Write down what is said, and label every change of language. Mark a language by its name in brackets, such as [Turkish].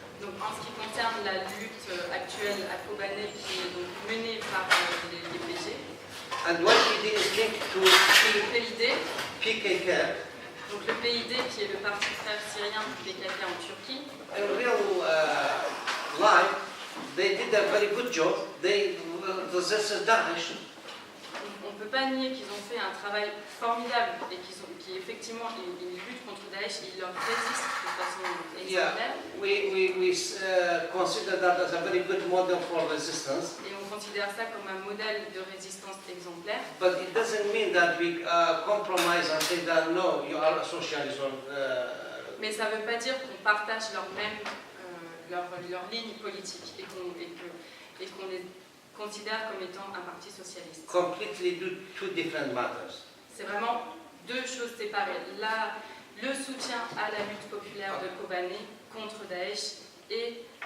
[French] Donc en ce qui concerne la lutte actuelle à Kobané qui est donc menée par les PG, [English] And YPD is linked to [French] le PID, [English] PKK. [French] donc le PID qui est le parti frère syrien du PKK en Turquie. [English] In real life, they did a very good job. They resisted Daesh. [French] On ne peut pas nier qu'ils ont fait un travail formidable et qui effectivement ils luttent contre Daesh et ils leur résistent de façon [English] Yeah, [French] exemplaire. [English] we consider that as a very good model for resistance. [French] Et on considère ça comme un modèle de résistance exemplaire. [English] But it doesn't mean that we compromise and say that no, you are a socialist or. [French] Mais ça ne veut pas dire qu'on partage leur ligne politique et qu'on les considère comme étant un parti socialiste. [English] Completely two different matters. [French] C'est vraiment deux choses séparées. Là, le soutien à la lutte populaire de Kobané contre Daesh et